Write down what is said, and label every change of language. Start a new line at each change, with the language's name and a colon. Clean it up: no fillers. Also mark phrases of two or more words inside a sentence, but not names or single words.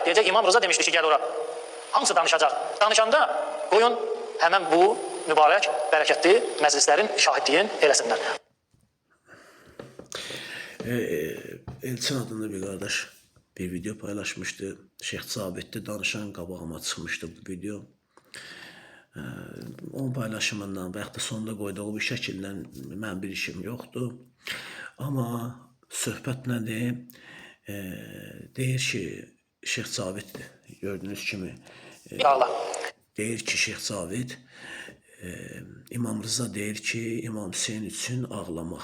Turkish: Diyecek, İmam Rıza demişti ki gel ora.
Azerbaijani: Hamısı danışacak.
Turkish: Danışanda koyun hemen bu mübarek, bereketli meclislerin şahitliğini eləsinler. Elçin adında bir kardeş bir video paylaşmıştı.
Azerbaijani: Şeyh Sabit'te danışan qabağıma çıxmıştı bu video. Onun paylaşımından və yaxud da sonunda qoyduğu bir şəkildən mən bir işim yoxdur. Amma söhbət nədir? Deyir ki, Şeyh Sabit gördüğünüz kimi deyir ki, Şeyh Sabit İmam Rıza deyir ki, İmam Hüseyin üçün ağlamaq.